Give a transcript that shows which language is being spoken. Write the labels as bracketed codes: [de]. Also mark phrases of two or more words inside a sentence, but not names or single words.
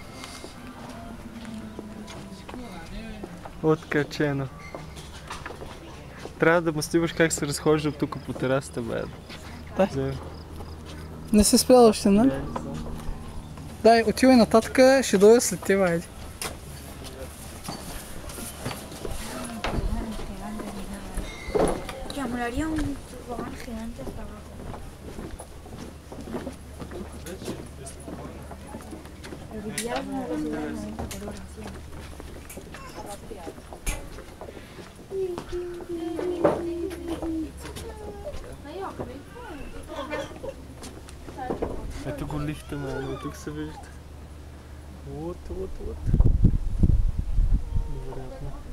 [bg] Откачено. Трябва да му снимаш как се разхожда тук по терасата, бе. Дай. Не си спрял още, нали? Дай, отивай нататък, ще дойда след тебе, айде. [es] Ya, molaría un tobogán gigante hasta abajo. Pero si pillaras una velocidad de 90 por hora, sí. [bg] Ето го лифта, ме, тук се вижда. Вот. Невероятно.